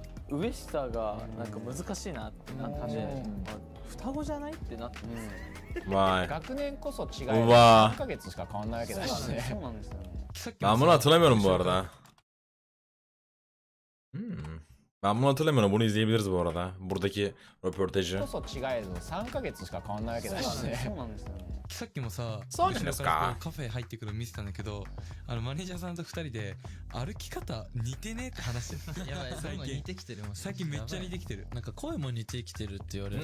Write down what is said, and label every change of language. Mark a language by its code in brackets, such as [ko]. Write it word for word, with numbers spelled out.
[ja] 上下がなんか難しいなってなって、双子じゃないってなって、 [tr] Vay. [ja] 学年こそ違いうわさんかげつしか変わんないわけだしね。そうなんですよね。 [tr] Ben bunu hatırlamıyorum bu arada. Hmm. Ben bunu hatırlamıyorum. Bunu izleyebiliriz bu arada. Buradaki röportajı. [ja] こそ違いさんかげつしか変わんないわけだしね。そうなんですよね。さっきもさ、そうなんですか後ろらこうカフェ入ってくるの見てたんだけど、あのマネージャーさんとふたりで歩き方似てねって話してた。やばい、最最近似近てきてるもん。最近めっちゃ似てきてる。なんか声も似てきてるって言われる。